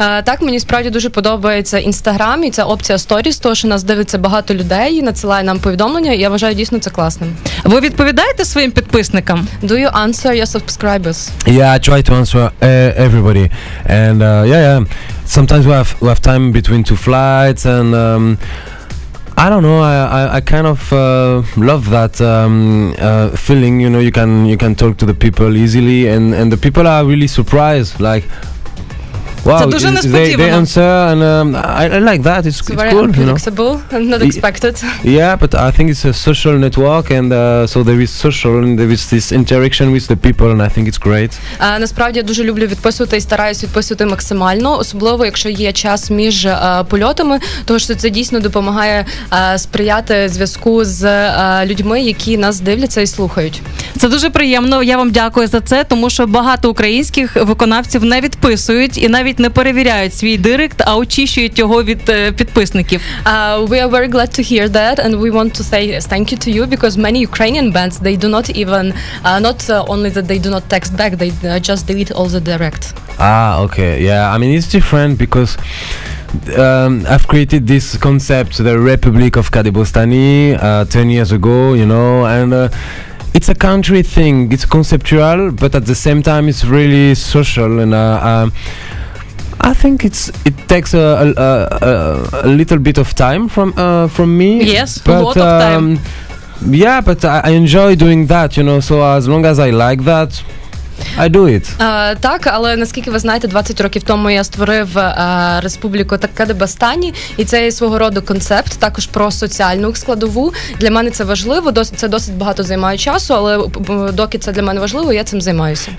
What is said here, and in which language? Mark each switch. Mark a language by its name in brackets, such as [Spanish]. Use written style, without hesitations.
[Ukrainian] Так, мені справді дуже подобається Instagram, і ця опція Stories, тому що нас дивиться багато людей, надсилає нам повідомлення, і я вважаю дійсно це класним. Ви відповідаєте своїм підписникам? [English] Do you answer your subscribers? Yeah, I try to answer everybody, and sometimes we have time between 2 flights, and I don't know, I kind of love that feeling, you can talk to the people easily, and the people are really surprised, like, wow, [Ukrainian] Це дуже несподівано. [English] they answer, and I like that. It's very cool, unpredictable and not expected. Yeah, but I think it's a social network, and so there is social, and there is this interaction with the people, and I think it's great. [Ukrainian] Насправді я дуже люблю відписувати і стараюсь відписувати максимально, особливо якщо є час між польотами, тому що це дійсно допомагає сприяти зв'язку з людьми, які нас дивляться і слухають. Це дуже приємно, я вам дякую за це, тому що багато українських виконавців не відписують і навіть не перевіряють свій директ, а очищують його від підписників. [English] We are very glad to hear that, and we want to say thank you to you, because many Ukrainian bands, they do not even, not only that they do not text back, they just delete all the direct. Okay, yeah, I mean, it's different because I've created this concept, the Republic of Kadebostany, 10 years ago, and it's a country thing, it's conceptual, but at the same time it's really social, and I think it takes a little bit of time from me. Yes, but, a lot of time. Yeah, but I enjoy doing that, so as long as I like that, I do it. [Ukrainian] Так, але наскільки ви знаєте, 20 років тому я створив республіку Kadebostany, і це є свого роду концепт, також про соціальну складову. Для мене це важливо, це досить багато займає часу, але доки це для мене важливо, я цим займаюся.